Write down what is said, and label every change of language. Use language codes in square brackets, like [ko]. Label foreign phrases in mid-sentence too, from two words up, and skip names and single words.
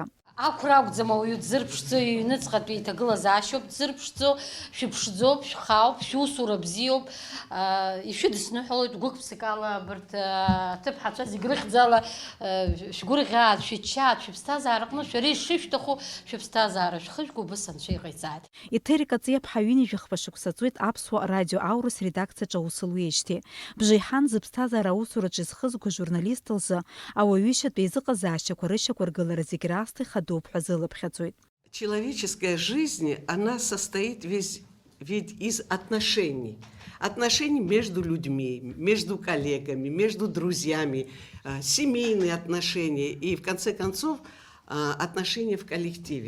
[ab] Ақәра акәӡам ауаҩы дзырԥшӡо, иҩныҵҟатәи иҭагылазаашьоуп, дзырԥшӡо, шәыԥшӡоуп, шәхаауп, шәусура бзиоуп, ишәыдысныҳәалоит гәык-ԥсыкала абарҭ аҭыԥҳацәа зегь рыхьӡала шәгәырӷьааит, шәыччааит, шәыԥсҭазаара аҟны шәара ишышәҭаху шәыԥсҭазаара шәхыжәго убыс анцәа иҟаиҵааит. Etheri Кациаԥҳа ҩынҩажәахԥа шықәса ҵуеит Аԥсуа радио аурыс редакциаҿы аус луеижьҭеи. Бжеиҳан зыԥсҭазаара аусураҿы изхызго журналист лзы ауаҩышьатәи изыҟазаашьақәа рышьақәыргылара зегь раасҭа ихадоуп ҳәа зылыԥхьаӡоит. [ru] Человеческая жизнь, она состоит ведь из отношений. Отношений между людьми, между коллегами, между друзьями, семейные отношения и, в конце концов, отношения в коллективе.